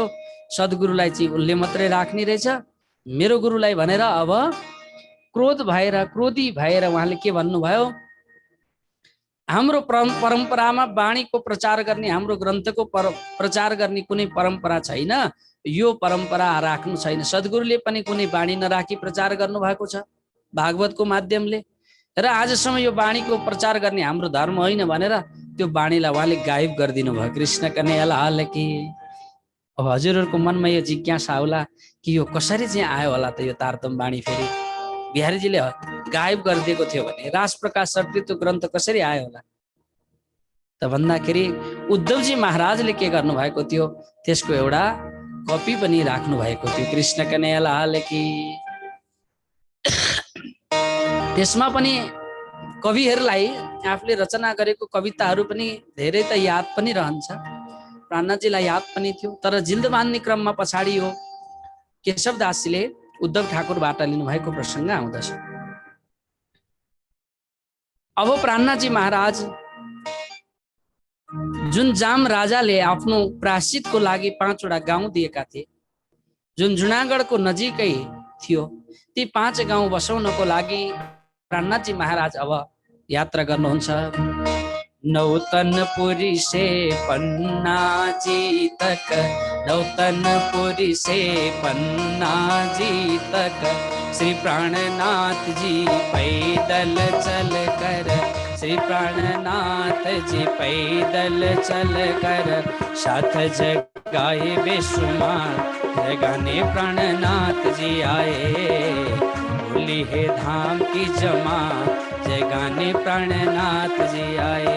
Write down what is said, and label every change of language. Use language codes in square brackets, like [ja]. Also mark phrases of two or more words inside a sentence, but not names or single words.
[ne] सद्गुरुलाई चाहिँ उसले मात्रै राख्ने रहेछ, मेरो गुरुलाई भनेर अब क्रोधी भएर उहाँले के भन्नुभयो, हाम्रो परम्परामा वाणीको प्रचार गर्ने, हाम्रो ग्रन्थको प्रचार गर्ने कुनै परम्परा छैन। यो परम्परा राख्नु छैन। सद्गुरुले पनि कुनै वाणी नराखी प्रचार गर्नु भएको छ भागवतको माध्यमले, र आजसम्म यो वाणीको प्रचार गर्ने हाम्रो धर्म होइन भनेर त्यो वाणीलाई उहाँले गायब गरिदिनु भयो। [hi] कृष्ण कन्हैयालाल की। [ne] अब हजुरहरूको मनमा यो जिज्ञासा होला कि यो कसरी चाहिँ आयो होला त यो तारतम वाणी फेरि बिहारीजीले गायब गरिदिएको थियो भने राज प्रकाश 6 ऋतु ग्रन्थ कसरी आयो होला? त भन्दाखेरि उद्धवजी महाराजले के गर्नु भएको थियो, त्यसको एउटा कपी पनि राख्नु भएको थियो। [hi] कृष्ण कन्हैया लाल की। [ne] त्यसमा पनि कविहरूलाई आफूले रचना गरेको कविताहरू पनि धेरै त याद पनि रहन्छ, प्राणनाथजीलाई याद पनि थियो। तर जिल्द बाँध्ने क्रममा पछाडि यो केशवदासजीले उद्धव ठाकुरबाट लिनुभएको प्रसङ्ग आउँदछ। अब प्राणनाथजी महाराज जुन जाम राजाले आफ्नो प्रायश्चितको लागि 5 वटा गाउँ दिएका थिए, जुन जुनागढको नजिकै थियो, ती 5 गाउँ बसाउनको लागि प्राणनाथजी महाराज अब यात्रा गर्नुहुन्छ। [hi] नौतनपुरी से पन्ना जी तक, नौतनपुरी से पन्ना जी तक, श्री प्राणनाथ जी पैदल चल कर, श्री प्राणनाथ जी पैदल चल कर, साथ जगाए बेशुमार जगाने प्राणनाथ जी आए, भूली है धाम की जमा जगाने प्राणनाथ जी आए।